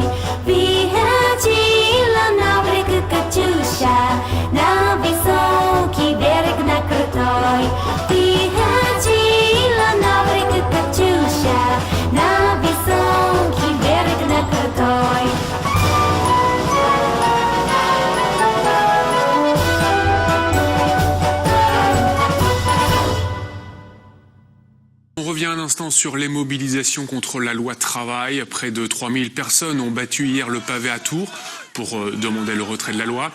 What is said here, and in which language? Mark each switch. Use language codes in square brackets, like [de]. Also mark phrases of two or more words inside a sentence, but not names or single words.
[ru] Выходила на берег Катюша, на высокий берег, на крутой. Выходила на берег Катюша, на высокий берег, на крутой. [fr] On revient un instant sur les mobilisations contre la loi travail. Près de 3000 personnes ont battu hier le pavé à Tours pour demander le retrait de la loi.